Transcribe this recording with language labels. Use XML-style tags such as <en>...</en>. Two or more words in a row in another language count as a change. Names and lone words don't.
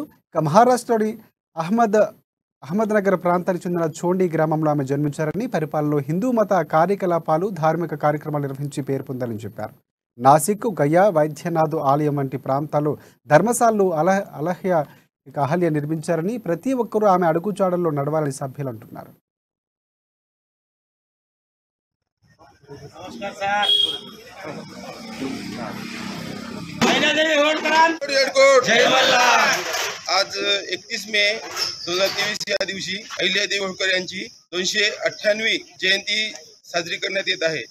<te>మహారాష్ట్రలోని అహ్మద్నగర్ ప్రాంతానికి చెందిన చోండి గ్రామంలో ఆమె జన్మించారని, పరిపాలనలో హిందూ మత కార్యకలాపాలు, ధార్మిక కార్యక్రమాలు నిర్వహించి పేరు పొందారని చెప్పారు. నాసిక్, గయా, వైద్యనాథ్ ఆలయం వంటి ప్రాంతాల్లో ధర్మశాలలు అహల్య నిర్మించారని, ప్రతి ఒక్కరూ ఆమె అడుగుజాడల్లో నడవాలని సభ్యులు అంటున్నారు.</te> <mr>आज 31 मे 2023 या दिवशी अहिल्यादेवी होळकर यांची 298वी जयंती साजरी करण्यात येत आहे.</mr>